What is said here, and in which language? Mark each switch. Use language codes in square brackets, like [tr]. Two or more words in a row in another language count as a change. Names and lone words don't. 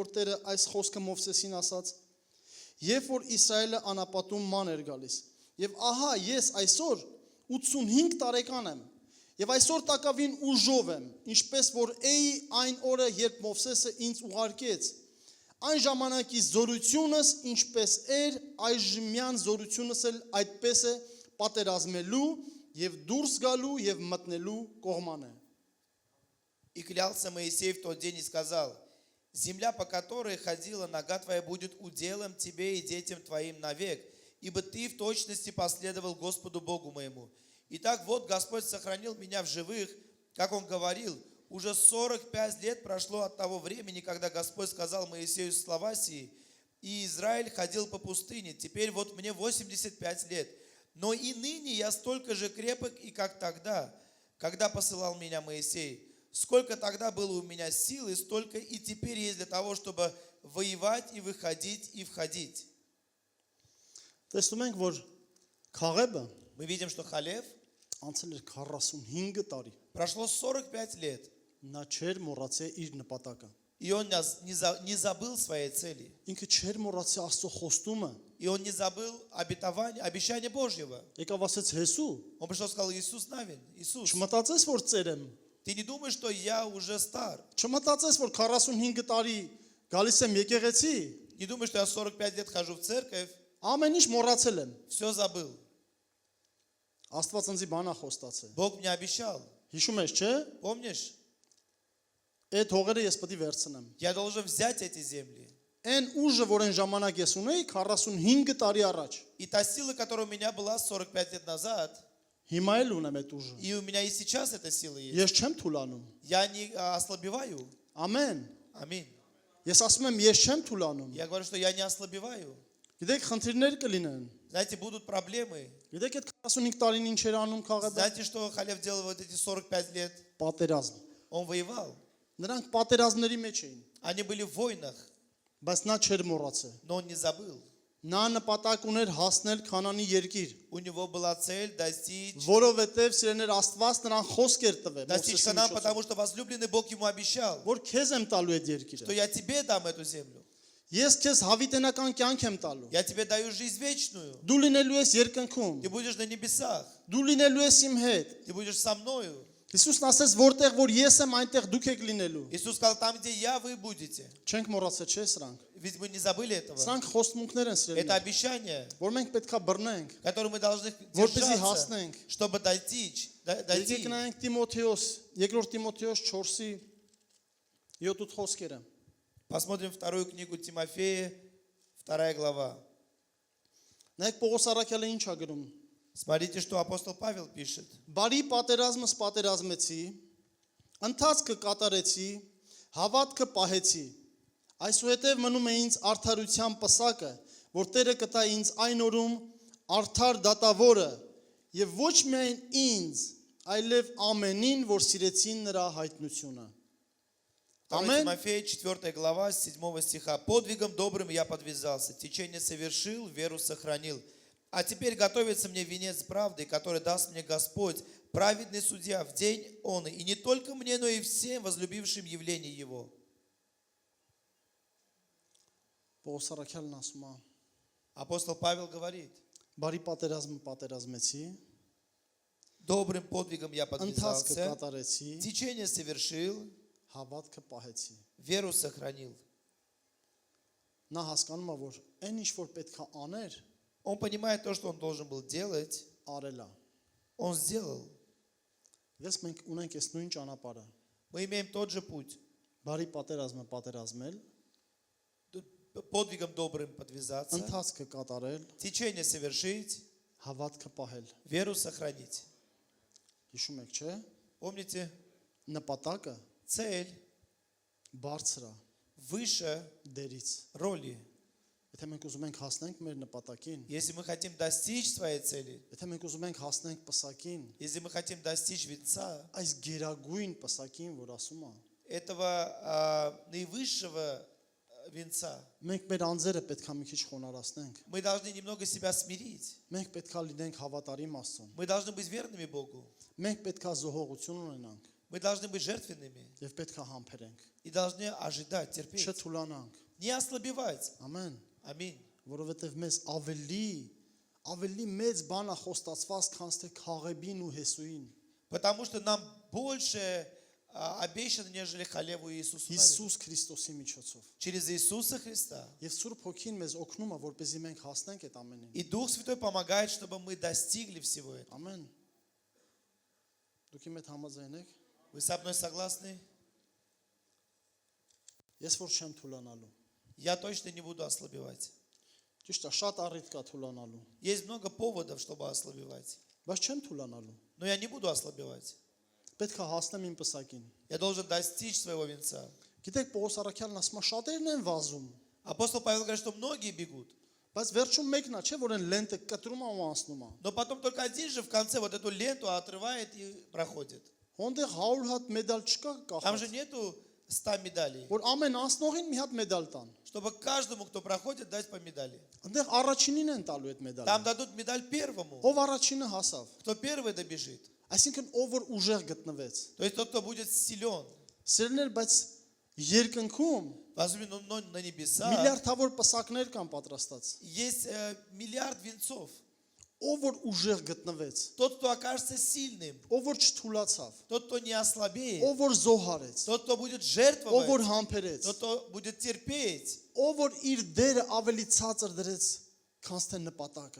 [hy] որ Տերը այս խոսքը Մովսեսին ասաց, երբ որ Իսրայելը անապատում ման էր գալիս։ Եվ ահա ես այսօր 85 տարեկան եմ, եւ այսօր տակավին ուժով եմ, ինչպես որ էի այն օրը, երբ Մովսեսը ինձ ուղարկեց։ Այն ժամանակի զորությունս ինչպես էր, այժմյան զորությունս էլ այդպես է պատերազմելու եւ դուրս գալու եւ մտնելու կողմանը։ [ru] И клялся Моисей в тот день и сказал, земля, по которой ходила нога твоя, будет уделом тебе и детям твоим навек, ибо ты в точности последовал Господу Богу моему. Итак, вот Господь сохранил меня в живых, как Он говорил, уже 45 лет прошло от того времени, когда Господь сказал Моисею слова сии, и Израиль ходил по пустыне. Теперь вот мне 85 лет. Но и ныне я столько же крепок, и как тогда, когда посылал меня Моисей. Сколько тогда было у меня силы, столько и теперь есть для того, чтобы воевать и выходить и входить. [hy] Տեսնում ենք, որ Քաղեբը [ru] Мы видим, что Халев [hy] անցել էր 45 տարի։ [ru] прошло 45 лет, [hy] Նա չէր մոռացել իր նպատակը։ [ru] и он не забыл своей цели. [hy] Ինքը չէր мոռացել Աստծո խոստումը։ [ru] И он не забыл обещание Божьего. [hy] Եկավ ասեց Հեսու, [ru] Он пришел и сказал, Иисус Навин, Иисус, [hy] չմտածես, որ ծեր եմ։ [ru] ты не думаешь, что я уже стар? [hy] Չմտածես, որ 45 տարի գալիս եմ եկեղեցի, [ru] Не думаешь, что я 45 лет хожу в церковь? [hy] ամեն ինչ մոռացել եմ։ [ru] Все забыл. [hy] Աստված ինձի բանա խոստացել։ [ru] Бог мне обещал. [hy] Հիշում ես, չէ՞։ [ru] Помнишь? [hy] Այդ հողերը ես պետք է վերցնեմ։ [ru] Я должен взять эти земли. [hy] Այն ուժը, որ այն ժամանակ ես ունեի 45 տարի առաջ, [ru] И та сила, которая у меня была 45 лет назад, [hy] հիմա էլ ունեմ այդ ուժը։ [ru] и у меня и сейчас эта сила есть. [hy] Ես չեմ թուլանում։ [ru] Я не ослабеваю. [hy] Ամեն։ [ru] Аминь. [hy] Ես ասում եմ, ես չեմ թուլանում։ [ru] Я говорю, что я не ослабеваю. [hy] Գիտեք, խնդիրներ կլինեն։ [ru] Знаете, будут проблемы. [hy] Գիտեք, այդ 45 տարին ինչ էր անում Քաղեբը։ [ru] Знаете, что Халев делал вот эти 45 лет? [hy] Պատերազմ։ [ru] Он воевал. [hy] Նրանք պատերազմների մեջ էին, [ru] Они были в войнах, [hy] բայց նա չէր մոռացել։ [ru] но он не забыл. [hy] Նա նպատակ ուներ հասնել Քանանի երկիր, [ru] У него была цель достичь [hy] որովհետև սիրեներ Աստված նրան խոսք էր տվել։ [ru] достичь Ханаана, потому что возлюбленный Бог ему обещал, [hy] որ քեզ եմ տալու այդ [ru] что [hy] երկիրը։ [ru] я тебе дам эту землю. [hy] Ես քեզ հավիտենական կյանք եմ տալու։ [ru] Я тебе даю жизнь вечную. [hy] Դու լինելու ես երկնքում։ [ru] Ты будешь на небесах. [hy] Дու լինելու ես իմ հետ։ [ru] Ты будешь со мною. [hy] Հիսուսն ասեց, որտեղ որ ես եմ, այնտեղ դուք եք լինելու։ [ru] Иисус сказал, там, где я, вы будете. [hy] Չենք մոռացել, չէ՞ սրանք։ [ru] Ведь мы не забыли этого. [hy] Սրանք խոստմունքներ են [ru] Это [hy] սիրելի։ [ru] обещание, [hy] Որ մենք պետքա բռնենք, [ru] которое мы должны [hy] որպեսզի [ru] держаться, [hy] հասնենք։ [ru] чтобы достичь. [hy] Եկեք նայենք Տիմոթեոս, երկրորդ Տիմոթեոս 4-ի 7 խոսքերը։ [ru] Посмотрим вторую книгу Тимофея, 2 глава. [hy] Նայեք Պողոս առաքյալը ինչ ա գրում։ [ru] Смотрите, что апостол Павел пишет. [hy] Բարի պատերազմս պատերազմեցի, ընթացքը կատարեցի, հավատքը պահեցի։ Այսուհետև մնում է ինձ արդարության պսակը, որ Տերը կտա ինձ այն օրում արդար դատավորը, եւ ոչ միայն ինձ, այլև ամենին, որ սիրեցին նրա հայտնությունը։ 2 Ամեն [ru] Тимофея, 4 глава, 7 стиха. «Подвигом добрым я подвязался, течение совершил, веру сохранил. А теперь готовится мне венец правды, который даст мне Господь, праведный судья, в день он, и не только мне, но и всем возлюбившим явление Его». [hy] Պողոս առաքյալն ասում է. [ru] Апостол Павел говорит, [hy] Բարի պատերազմը պատերազմեցի, [ru] добрым подвигом я [hy] ընթացքը [ru] подвязался, [hy] կատարեցի, [ru] течение совершил, [hy] հավատքը պահեցի։ [ru] веру сохранил. [hy] Նա հասկանում է, որ այն ինչ որ պետքա աներ, [ru] Он понимает то, что он должен был делать, [hy] արել է։ [ru] он сделал. [hy] Ես մենք ունենք այս նույն ճանապարհը։ [ru] Мы имеем тот же путь. [hy] Բարի պատերազմը պատերազմել, [ru] подвигом добрым подвязаться, [hy] ընթացքը կատարել, [ru] течение совершить, [hy] հավատքը պահել։ [ru] веру сохранить. [hy] Հիշում եք, չէ՞։ [ru] Помните, [hy] Նպատակը [ru] цель [hy] բարձր է [ru] выше [hy] դերից։ [ru] роли. [hy] Եթե մենք ուզում ենք հասնենք մեր նպատակին, [ru] Если мы хотим достичь своей цели, [hy] եթե մենք уզում ենք հասնենք պսակին, [ru] если мы хотим достичь венца, [hy] այս գերագույն պսակին, որ ասում է, [ru] этого наивысшего венца, [hy] մենք մեր անձերը պետք է մի քիչ խոնարհացնենք։ [ru] мы должны немного себя смирить. [hy] Մենք պետք է լինենք հավատարիմ Աստծուն։ [ru] Мы должны быть верными Богу. [hy] Մենք պետք է զոհողություն ունենանք [ru] Мы должны быть жертвенными [hy] եւ պետք է համբերենք։ [ru] и должны ожидать, терпеть. [hy] Չթուլանանք։ [ru] Не ослабевать. [hy] Ամեն, [ru] Аминь. [hy] որովհետեւ մեզ ավելի մեծ բան է խոստացված, քան թե Քաղեբին ու Հեսուին։ [ru] Потому что нам больше обещано, нежели Халеву и Иисусу. Навину. [hy] Հիսուս Քրիստոսի միջոցով։ [ru] Через Иисуса Христа. [hy] Եվ Սուրբ Հոգին մեզ օգնում է, որպեսզի մենք հասնենք այդ ամենին։ [ru] И Дух Святой помогает, чтобы мы достигли всего этого. [hy] Ամեն։ Դուք իմ հետ համաձայն եք։ [ru] Вы со мной согласны? [hy] Ես որ չեմ թուլանալու։ [ru] Я точно не буду ослабевать. [hy] Ճիշտ է, շատ առիթ կա թուլանալու, [ru] Есть много поводов, чтобы ослабевать. [hy] բայց չեմ թուլանալու։ [ru] Но я не буду ослабевать. [hy] Պետք է հասնեմ իմ պսակին։ [ru] Я должен достичь своего венца. [hy] Գիտեք, Պողոս առաքյալն ասում է, շատերն են վազում, [ru] Апостол Павел говорит, что многие бегут. [hy] բայց վերջում մեկն է, չէ, որ այն լենտը կտրում է ու անցնում է։ [ru] Но потом только один же в конце вот эту ленту отрывает и проходит. [hy] Հոնդեղ 100 հատ մեդալ չկա [ru] Там же [hy] կախած, [ru] нету 100 медалей. [hy] որ ամեն անցնողին մի հատ մեդալ տան։ [ru] Чтобы каждому, кто проходит, дать по медали. [hy] Այնտեղ առաջինին են տալու այդ մեդալը։ [ru] Там дадут медаль первому. [hy] Ով առաջինը հասավ։ [ru] Кто первый добежит. [hy] Այսինքն ով որ ուժեղ գտնվեց։ [ru] То есть тот, кто будет силен. [hy] Սերներ, բայց երկնքում [ru] Возможно, но на небесах [hy] միլիարդավոր պսակներ կան պատրաստած։ [ru] есть миллиард венцов. [hy] Ով որ ուժեղ գտնվեց, [ru] Тот, кто окажется сильным. [hy] ով որ չթուլացավ, [ru] Тот, кто не ослабеет. [hy] ով որ զոհարեց, [ru] Тот, кто будет [hy] ով որ [ru] жертвовать. [hy] համբերեց, [ru] Тот, кто будет терпеть. [hy] ով որ իր դերը ավելի ցածր դրեց, քան թե նպատակը,